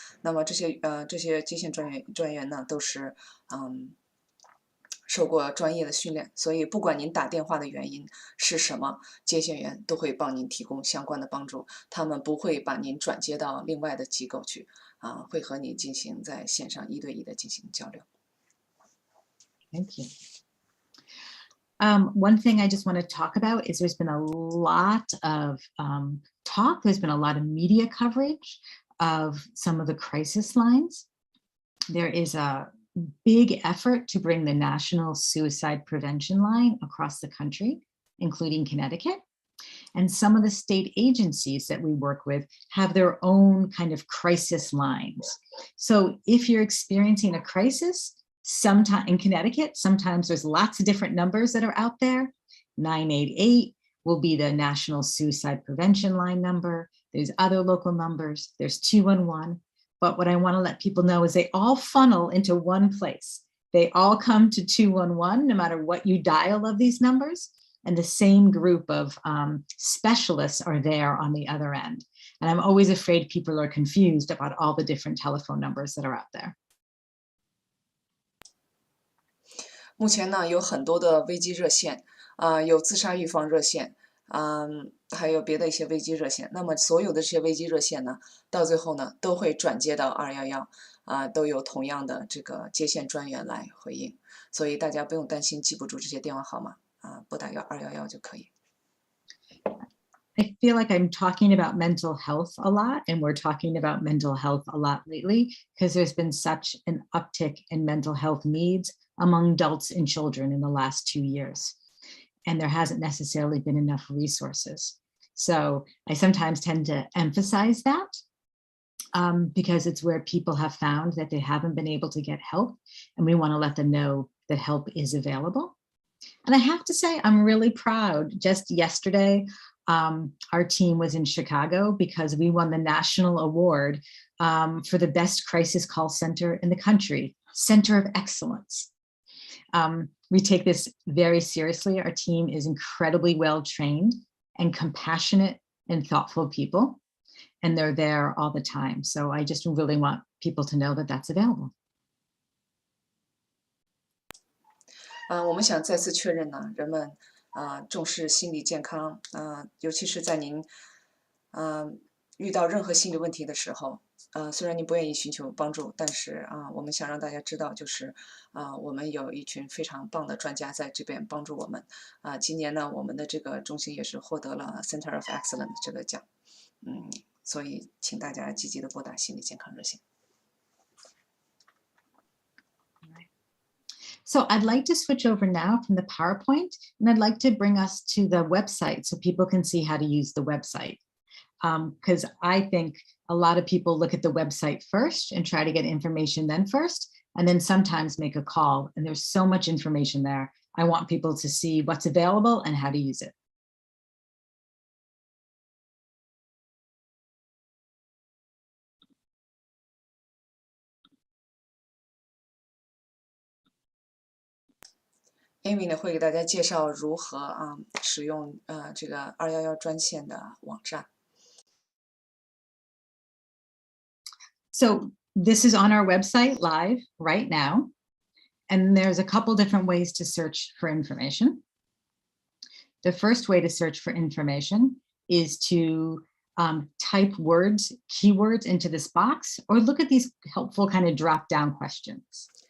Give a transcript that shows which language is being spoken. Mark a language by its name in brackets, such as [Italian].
[Chinese] 那么这些接线专员呢，都是受过专业的训练，所以不管您打电话的原因是什么，接线员都会帮您提供相关的帮助。他们不会把您转接到另外的机构去，会和你进行在线上1对1的进行交流。 [English] Thank you. One thing I just want to talk about is there's been a lot of talk. There's been a lot of media coverage of some of the crisis lines. There is a big effort to bring the National Suicide Prevention Line across the country, including Connecticut. And some of the state agencies that we work with have their own kind of crisis lines. So if you're experiencing a crisis, sometime in Connecticut, sometimes there's lots of different numbers that are out there. 988 will be the National Suicide Prevention Line number. There's other local numbers. There's 211. But what I want to let people know is they all funnel into one place. They all come to 211, no matter what you dial of these numbers. And the same group of specialists are there on the other end. And I'm always afraid people are confused about all the different telephone numbers that are out there. [Chinese] 目前呢，有很多的危机热线，有自杀预防热线，还有别的一些危机热线。那么所有的这些危机热线呢，到最后呢，都会转接到211。都有同样的这个接线专员来回应，所以大家不用担心记不住这些电话号码拨打211就可以。 [English] I feel like I'm talking about mental health a lot, and we're talking about mental health a lot lately because there's been such an uptick in mental health needs among adults and children in the last 2 years. And there hasn't necessarily been enough resources. So I sometimes tend to emphasize that because it's where people have found that they haven't been able to get help, and we want to let them know that help is available. And I have to say, I'm really proud. Just yesterday, our team was in Chicago because we won the national award for the best crisis call center in the country, Center of Excellence. We take this very seriously. Our team is incredibly well trained and compassionate and thoughtful people, and they're there all the time. So I just really want people to know that that's available. [Chinese] 我们想再次确认呢，人们重视心理健康尤其是在您遇到任何心理问题的时候，虽然您不愿意寻求帮助，但是我们想让大家知道，就是我们有一群非常棒的专家在这边帮助我们。今年呢，我们的这个中心也是获得了 Center of Excellence 这个奖，所以请大家积极的拨打心理健康热线。 [English] So I'd like to switch over now from the PowerPoint, and I'd like to bring us to the website so people can see how to use the website. Because I think a lot of people look at the website first and try to get information then first, and then sometimes make a call. And there's so much information there. I want people to see what's available and how to use it. [Chinese] Amy 呢会给大家介绍如何使用这个211专线的网站。 [English] So this is on our website live right now, and there's a couple different ways to search for information. The first way to search for information is to type keywords into this box, or look at these helpful kind of drop-down questions.